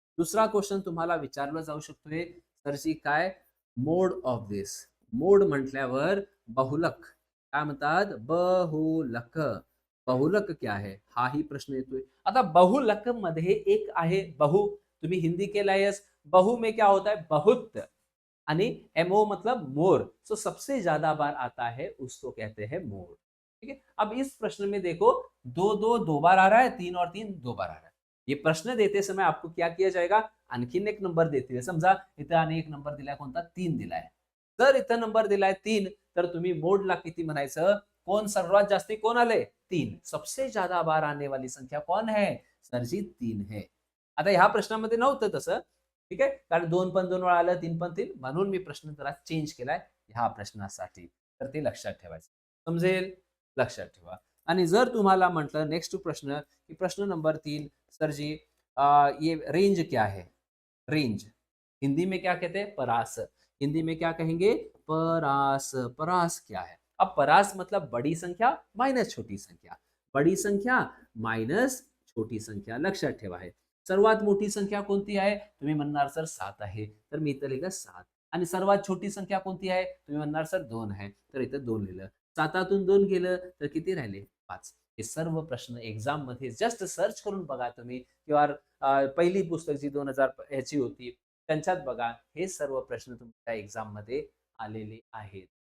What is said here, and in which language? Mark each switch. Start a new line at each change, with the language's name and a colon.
Marathi: दुसरा क्वेश्चन तुम्हाला विचारला जाऊ शकतोय, सरजी काय मोड ऑफ दिस. मोड म्हटल्यावर बहुलक काय म्हणतात, बहुलक.
Hindi: बहुलक क्या है
Marathi: हाही प्रश्न येतोय. आता बहुलक मध्ये एक आहे बहु, तुम्ही हिंदी केलायस.
Hindi: बहु में क्या होता है बहुत, यानी एमओ मतलब मोर. सो सबसे ज्यादा बार आता है उसको कहते हैं मोर. ठीक है. अब इस प्रश्न में देखो, दो दो दो बार आ रहा है, तीन और तीन दो बार आ रहा है. ये प्रश्न देते समय आपको क्या किया जाएगा,
Marathi: आणखीन एक नंबर देतील. समजा इथं आणि एक नंबर दिलाय कोणता, 3 दिलाय. जर इथं नंबर दिलाय 3, तर तुम्ही मोडला किती म्हणायचं, कोण सर्वात जास्ती कोण आले 3.
Hindi: सबसे ज्यादा बार आने वाली संख्या कौन है, सरजी 3 है.
Marathi: आता ह्या प्रश्नामध्ये नव्हतं तसं. ठीक आहे, कारण 2 पण 2 वेळा आलं, 3 पण 3, म्हणून मी प्रश्न जरा चेंज केलाय ह्या प्रश्नासाठी. तर ते लक्षात ठेवायचं. समजेल, लक्षात ठेवा. आणि जर तुम्हाला म्हटलं नेक्स्ट प्रश्न, की प्रश्न नंबर 3,
Hindi: सर जी ये रेंज क्या है, रेंज हिंदी में क्या कहते हैं, परास. हिंदी में क्या कहेंगे, परास. परास क्या है. अब परास मतलब बड़ी संख्या माइनस छोटी संख्या, बड़ी संख्या माइनस छोटी संख्या.
Marathi: लक्षात ठेवा. आहे सर्वात मोठी संख्या कोणती आहे, तुम्ही म्हणणार सर 7 आहे, तर मी इथं लिहिलं 7. आणि सर्वात छोटी संख्या कोणती आहे, तुम्ही म्हणणार सर 2 आहे, तर इथं 2 लिहिलं. 7तून 2 गेलं तर किती राहिले, 5. हे सर्व प्रश्न एक्झाम मध्ये जस्ट सर्च करून बघा तुम्ही, किंवा पहिली पुस्तक जी 2000 ह्याची होती त्यांच्यात बघा, हे सर्व प्रश्न तुमच्या एक्झाम मध्ये आलेले आहेत.